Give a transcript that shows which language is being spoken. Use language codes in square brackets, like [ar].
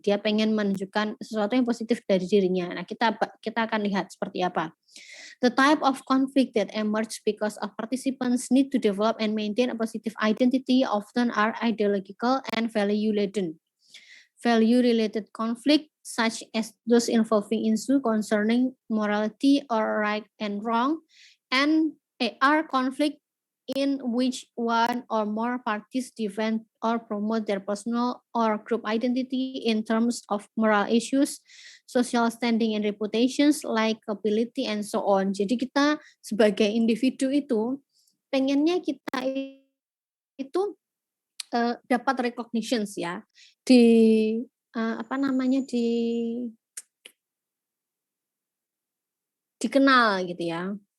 [id] Dia pengen menunjukkan sesuatu yang positif dari dirinya. Nah, kita akan lihat seperti apa. [en] The type of conflict that emerge because of participants need to develop and maintain a positive identity often are ideological and value-laden. Value-related conflict such as those involving issue concerning morality or right and wrong and are conflict in which one or more parties defend or promote their personal or group identity in terms of moral issues, social standing and reputations, likability, and so on. [id] Jadi kita sebagai individu itu pengennya kita itu dapat recognitions ya di apa namanya dikenal gitu ya.